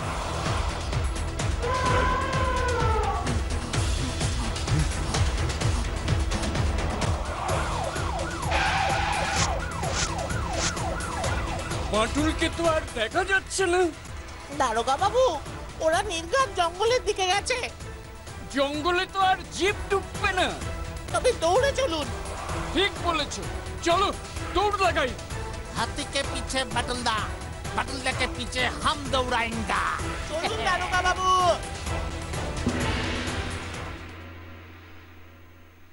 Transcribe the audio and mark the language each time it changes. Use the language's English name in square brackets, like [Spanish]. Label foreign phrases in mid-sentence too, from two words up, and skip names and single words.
[Bangla] বাটুলকে তো আর দেখা যাচ্ছে না। দারোগা বাবু, ওরা নির্ঘাত জঙ্গলের দিকে গেছে। জঙ্গলে তো আর জিপ ঢুকবে না। তবে দৌড়ে চলুন। ঠিক বলেছো, চলো দৌড় লাগাই। [Hindi] हाथी के पीछे बटुलदा, बटुलदा के पीछे हम दौड़ाएंगे। [Bangla] চলুন দারোগা বাবু।